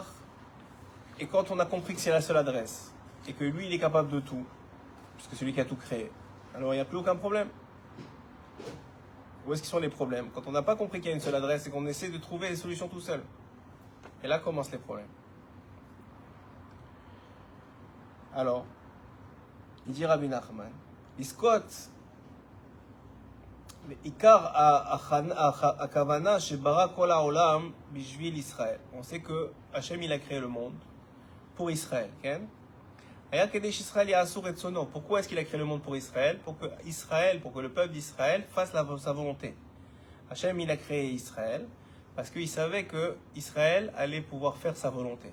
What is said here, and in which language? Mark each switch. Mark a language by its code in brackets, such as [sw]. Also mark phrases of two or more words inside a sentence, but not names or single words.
[fr] Et quand on a compris que c'est la seule adresse, et que lui, il est capable de tout, puisque c'est lui qui a tout créé, alors il n'y a plus aucun problème. Où est-ce qu'ils sont les problèmes? Quand on n'a pas compris qu'il y a une seule adresse et qu'on essaie de trouver des solutions tout seul. Et là commencent les problèmes. Alors, il dit Rabbi Nachman, Iskot, [he] עיקר הכוונה שברא כל העולם בשביל ישראל. [fr] On sait que Hachem, il a créé le monde pour Israël. Pourquoi est-ce qu'il a créé le monde pour Israël? Pour que le peuple d'Israël fasse sa volonté. Hachem, il a créé Israël parce qu'il savait que Israël allait pouvoir faire sa volonté.